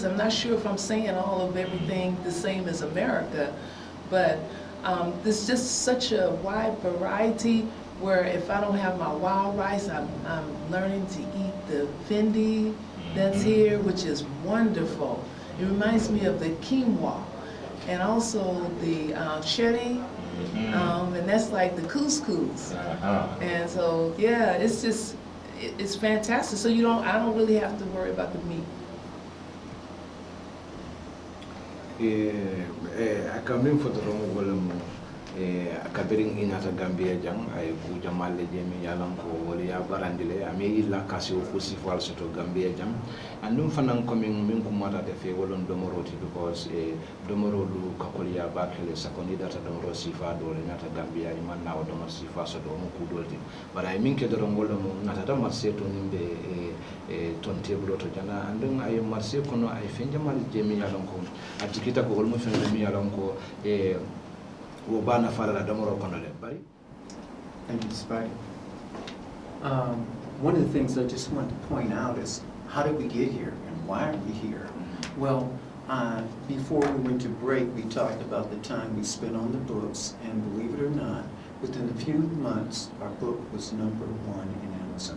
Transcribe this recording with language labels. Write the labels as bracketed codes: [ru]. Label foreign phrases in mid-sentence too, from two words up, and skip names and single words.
[en] I'm not sure if I'm saying all of everything the same as America, but there's just such a wide variety where if I don't have my wild rice, I'm learning to eat the fendi that's here, which is wonderful. It reminds me of the quinoa and also the cherry, and that's like the couscous. And so, yeah, it's just, it's fantastic. So I don't really have to worry about the meat. [man] Akamin fotoromo golemo akabiring inata Gambia jang ay ku jamalle jemi yalan ko woli ya barandile ame illa kasi o fusi fal soto Gambia jam andum fanan komin min ko mata de fe wolon domoroti because domoro lu kakoli ya bakle sakoni data domoro sifa dole nata Gambia iman na domoro sifa soto mo ku dolti bara min ke doron wolon nata da marse to nimbe ton teblo to jana andum ay marse kono ay fenjamal jemi yalan ko atikita ko wolmo fen mi yalan ko [en] Thank you, Spidey. One of the things I just want to point out is how did we get here and why are we here? Well, before we went to break, we talked about the time we spent on the books, and believe it or not, within a few months, our book was #1 in Amazon.